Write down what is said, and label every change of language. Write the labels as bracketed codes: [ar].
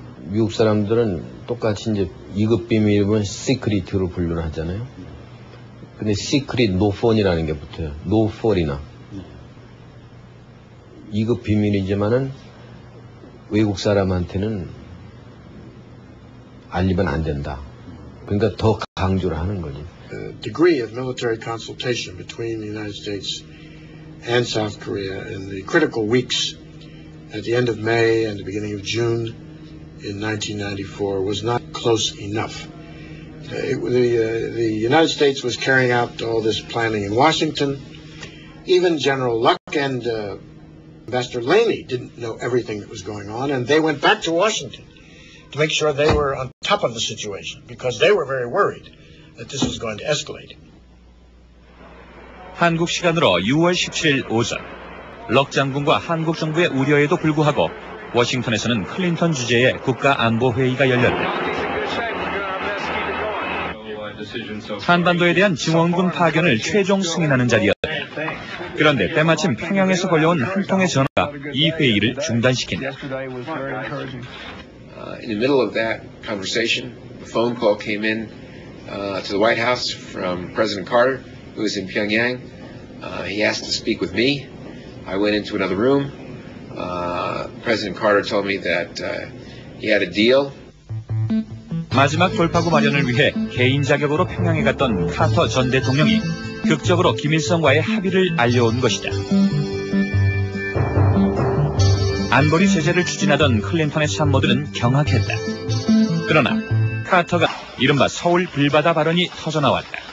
[ko] 미국 사람들은 똑같이 이제 2급 비밀은 시크릿으로 분류를 하잖아요. 근데 시크릿 노폰이라는 게 붙어요. 노폴이나 2급 비밀이지만은 외국 사람한테는 알리면 안 된다. 그러니까 더 강조를 하는 거지. [en] The degree of military consultation between the United States and South Korea in the critical weeks at the end of May and the beginning of June in 1994 was not close enough. The United States was carrying out all this planning in Washington. Even General Luck and Ambassador Laney didn't know everything that was going on, and they went back to Washington to make sure they were on top of the situation because they were very worried that this was going to escalate. [ko] 한국 시간으로 6월 17일 오전, 럭 장군과 한국 정부의 우려에도 불구하고 워싱턴에서는 클린턴 주재의 국가안보회의가 열렸다. 한반도에 대한 증원군 파견을 최종 승인하는 자리였다. 그런데 때마침 평양에서 걸려온 한 통의 전화가 이 회의를 중단시킨다. [en] In the middle of that conversation, a phone call came in to the White House from President Carter, who was in Pyongyang. He asked to speak with me. I went into another room. President Carter told me that he had a deal. [ko] 마지막 돌파구 마련을 위해 개인 자격으로 평양에 갔던 카터 전 대통령이 극적으로 김일성과의 합의를 알려온 것이다. 안보리 제재를 추진하던 클린턴의 참모들은 경악했다. 그러나 카터가 이른바 서울 불바다 발언이 터져나왔다.